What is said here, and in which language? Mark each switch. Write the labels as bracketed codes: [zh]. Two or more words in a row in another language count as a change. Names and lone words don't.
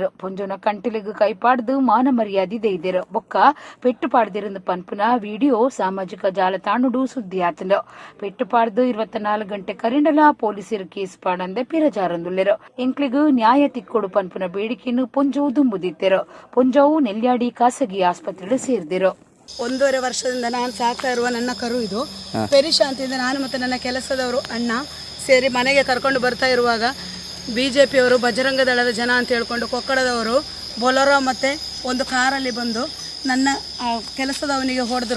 [tcy] ಪೊಂಜೋನ ಕಂಟಿಲಿಗೆ ಕೈಪಾಡ್ದು ಮಾನ ಮರ್ಯಾದೆ ದೈದಿರು. ಬೊಕ್ಕ ಪೆಟ್ಟು ಪಾಡ್ದಿರಂದು ಪನ್ಪುನ ವಿಡಿಯೋ ಸಾಮಾಜಿಕ ಜಾಲತಾಣುಡು ಸುದ್ದಿ ಆತಂಡು. ಪೆಟ್ಟು ಪಾಡ್ದು 24 ಗಂಟೆ ಕರಿಂಡಲ ಪೊಲೀಸರು ಕೇಸ್ ಪಾಡಂದೆ ಪಿರಜಾರಂದುಳ್ಳಿರು. ಎಂಕ್ಲಿಗೂ ನ್ಯಾಯ ತಿಕ್ಕೊಡು ಪನ್ಪುನ ಬೇಡಿಕೆಯನ್ನು ಪೊಂಜವು ದುಂಬುದಿತ್ತೆರು. ಪೊಂಜವು ನೆಲ್ಯಾಡಿ ಖಾಸಗಿ ಆಸ್ಪತ್ರೆಗೆ ಸೇರಿದಿರು. [kn] 1.5 ವರ್ಷದಿಂದ ನಾನು ಸಾಕ್ತಾ ಇರುವ ನನ್ನ ಕರು ಇದು ಪೆರಿಶಾ ಅಂತಿಂದ ನಾನು ಮತ್ತು ನನ್ನ ಕೆಲಸದವರು ಅಣ್ಣ ಸೇರಿ ಮನೆಗೆ ಕರ್ಕೊಂಡು ಬರ್ತಾ ಇರುವಾಗ BJPಯವರು ಬಜರಂಗ ದಳದ ಜನ ಅಂತ ಹೇಳ್ಕೊಂಡು ಕೊಕ್ಕಡದವರು ಬೊಲರೋ ಮತ್ತು ಒಂದು ಕಾರಲ್ಲಿ ಬಂದು ನನ್ನ ಕೆಲಸದವನಿಗೆ ಹೊಡೆದ್ರು.